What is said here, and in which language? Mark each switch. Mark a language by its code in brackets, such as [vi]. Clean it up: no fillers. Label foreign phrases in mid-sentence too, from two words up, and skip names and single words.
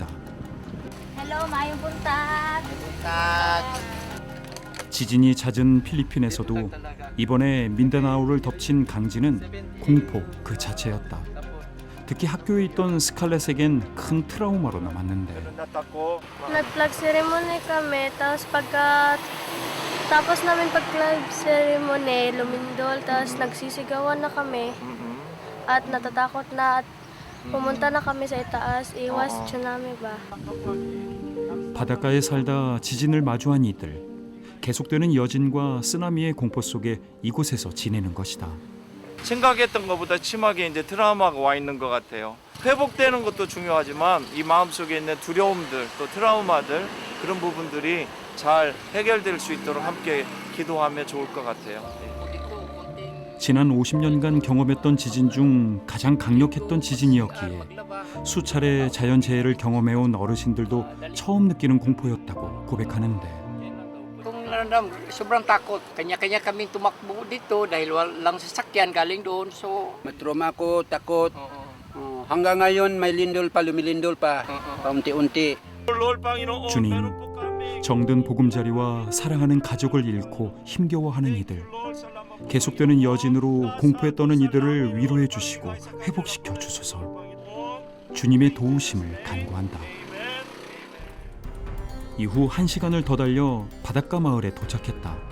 [ceb] Hello, mayong buntag. [ko] 지진이 잦은 필리핀에서도 이번에 민다나오를 덮친 강진은 공포 그 자체였다. 특히 학교에 있던 스칼렛에겐 큰 트라우마로 남았는데 [tl] Nag- [en] flag ceremony [tl] kami, tapos namin pag- [en] flag ceremony, [tl] lumindol, tapos nagsisigawan na kami. At natatakot na at pumunta na kami sa itaas, iwas tsunami ba. [ko] 바닷가에 살다 지진을 마주한 이들. 계속되는 여진과 쓰나미의 공포 속에 이곳에서 지내는 것이다. 생각했던 것보다 심하게 이제 트라우마가 와 있는 것 같아요. 회복되는 것도 중요하지만 이 마음속에 있는 두려움들 또 트라우마들 그런 부분들이 잘 해결될 수 있도록 함께 기도하면 좋을 것 같아요. 지난 50년간 경험했던 지진 중 가장 강력했던 지진이었기에 수차례 자연재해를 경험해온 어르신들도 처음 느끼는 공포였다고 고백하는데 [tl] sobrang takot. Kanya-kanya kaming tumakbo dito dahil walang sasakyan galing doon. So, matroma ako, takot. hanggang ngayon may lumilindol pa, paunti-unti. [ko] 주님, 정든 보금자리와 사랑하는 가족을 잃고 힘겨워하는 이들, 계속되는 여진으로 공포에 떠는 이들을 위로해 주시고 회복시켜 주소서. 주님의 도우심을 간구한다. 이후 1시간을 더 달려 바닷가 마을에 도착했다.